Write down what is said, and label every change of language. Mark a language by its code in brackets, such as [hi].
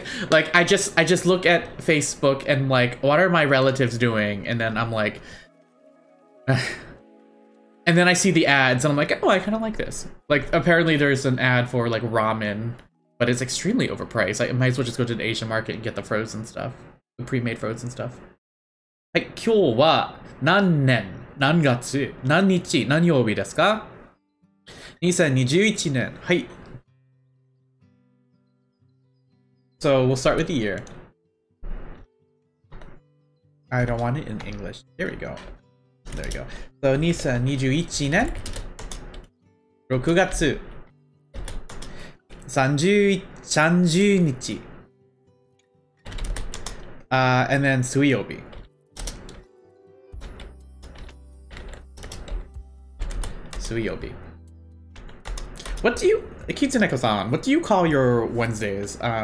[en] Like, I just look at Facebook and like, what are my relatives doing? And then I'm like, And then I see the ads and I'm like, oh, I kind of like this. Like, apparently there's an ad for like ramen, but it's extremely overpriced. I might as well just go to the Asian market and get the frozen stuff. The pre-made frozen stuff. [ja] はい、今日は何年、何月、何日、何曜日ですか ?2021 年。はい。 [en] So we'll start with the year. I don't want it in English. There we go. There you go. So [ja] 2021年6月30日 [en] and then [ja] 水曜日 水曜日 [en] What do you, Kitsuneko-san, what do you call your Wednesdays?